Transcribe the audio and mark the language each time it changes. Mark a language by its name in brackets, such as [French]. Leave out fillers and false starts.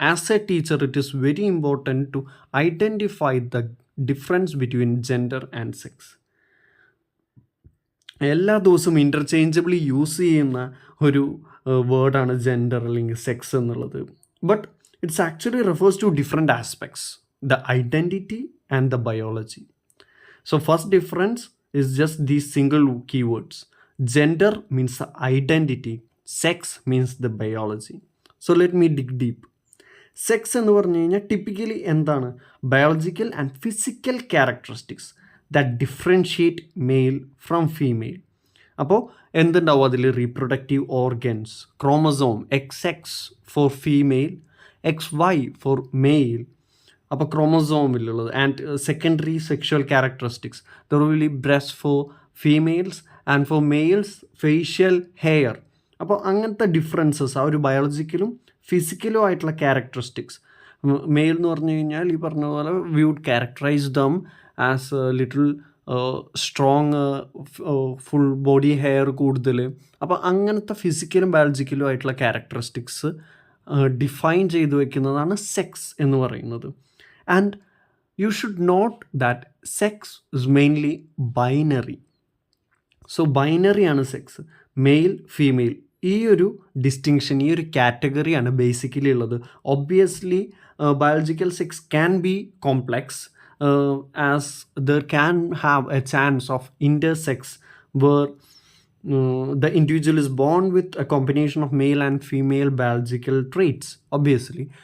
[English] As a teacher it is very important to identify the difference between gender and sex. [Malayalam] എല്ലാ ദിവസവും interchangeably use ചെയ്യുന്ന ഒരു വേർഡാണ് gender അല്ലെങ്കിൽ സെക്സ് എന്നുള്ളത്. [English] But it's actually refers to different aspects, the identity and the biology. So first difference is just these single keywords. Gender means the identity, sex means the biology. So let me dig deep. Sex [Malayalam] എന്ന് പറഞ്ഞു കഴിഞ്ഞാൽ [English] typically [Malayalam] എന്താണ്? [English] Biological and physical characteristics that differentiate male from female. [Malayalam] അപ്പോൾ എന്തുണ്ടാവും അതിൽ? [English] Reproductive organs, chromosome, XX for female, XY for male. [Malayalam] അപ്പോൾ ക്രോമസോമിലുള്ളത്. [English] And secondary sexual characteristics, there will be breast for females and for males facial hair. [Malayalam] അപ്പോൾ അങ്ങനത്തെ differences ആ ഒരു ബയോളജിക്കലും ഫിസിക്കലും ആയിട്ടുള്ള characteristics. [English] male [Malayalam] എന്ന് പറഞ്ഞു കഴിഞ്ഞാൽ ഈ പറഞ്ഞ പോലെ [English] we would characterize them as little strong, full body hair [Malayalam] കൂടുതൽ. അപ്പോൾ അങ്ങനത്തെ ഫിസിക്കലും ബയോളജിക്കലും ആയിട്ടുള്ള ക്യാരക്ടറിസ്റ്റിക്സ് ഡിഫൈൻ ചെയ്തു വയ്ക്കുന്നതാണ് സെക്സ് എന്ന് പറയുന്നത്. [English] And you should note that sex is mainly binary. So binary [Malayalam] ആണ് സെക്സ്, മെയിൽ ഫീമെയിൽ. ഈ ഒരു ഡിസ്റ്റിങ്ഷൻ, ഈ ഒരു കാറ്റഗറിയാണ് ബേസിക്കലി ഉള്ളത്. [English] Obviously biological sex can be complex as there can have a chance of intersex where the individual is born with a combination of male and female biological traits, obviously.